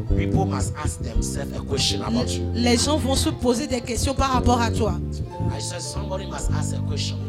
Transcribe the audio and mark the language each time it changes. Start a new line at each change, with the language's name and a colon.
English: people must ask themselves a question about you.
French: les gens vont se poser des questions par rapport à toi.
English: I said somebody must ask a question